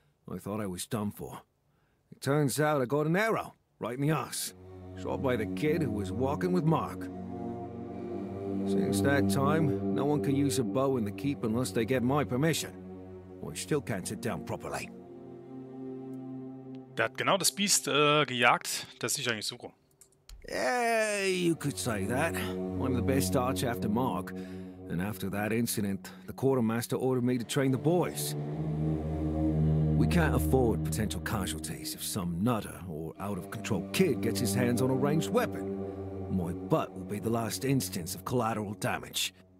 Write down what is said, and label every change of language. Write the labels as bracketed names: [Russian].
[English] I thought I was done for. It turns out I got an arrow right in the ass, shot by the kid who was walking with Mark. Since that time, no one can use a bow in the keep unless they get my permission. I still can't sit down properly. [German] Der hat genau das Biest gejagt, das ich eigentlich suche. [English] Yeah, you could say that. I'm the best archer after Mark. And after that incident, the quartermaster ordered me to train the boys. We can't afford potential casualties if some nutter or out-of-control kid gets his hands on a ranged weapon. My butt will be the last instance of collateral damage.